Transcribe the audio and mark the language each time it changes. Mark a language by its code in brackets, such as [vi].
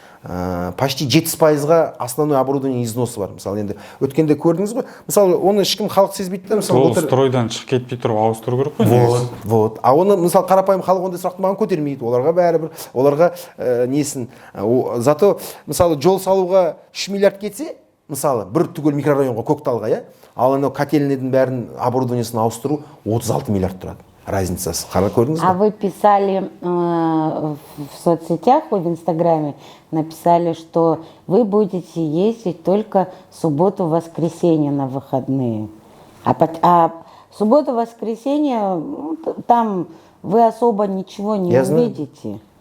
[ru] Почти 70%-ға основной оборудование износы [kk] бар. Мысалы, енді өткенде көрдіңіз бе? Мысалы, оны ешкім халық сезбейді да. Ол стройдан шығып кетпей тұрып ауыстыру керек қой. Вот. А оны, мысалы, қарапайым халық ондай сұрақты маған көтермейді. Оларға бәрібір, оларға несін. Зато, мысалы, жол салуға 3 миллиард кетсе, мысалы, бір түгел микрорайонға, Көкталға, я? Ал анау котельныйдың бәрін оборудованиесін ауыстыру 36 миллиард тұрады. Разницасы. Қара көрдіңіз бе? [ru] А вы писали в соцсетях, в Инстаграме, написали, что вы будете ездить только субботу-воскресенье на выходные. А субботу-воскресенье, там вы особо ничего не увидите.